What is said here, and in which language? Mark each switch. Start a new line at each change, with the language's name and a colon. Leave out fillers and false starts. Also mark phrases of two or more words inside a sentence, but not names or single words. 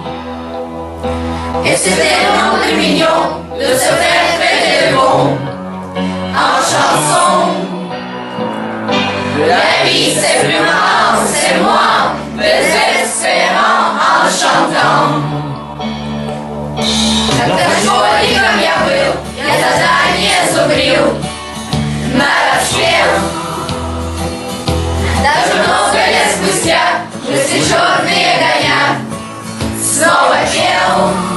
French: Et c'est tellement plus mignon de se faire traiter de bon en chanson. La vie c'est plus marrant, c'est moins désespérant en chantant.
Russian: Как школьником я был, я задание зубрил, нараспел. Даже много лет спустя, мысли черные гоня, снова пел.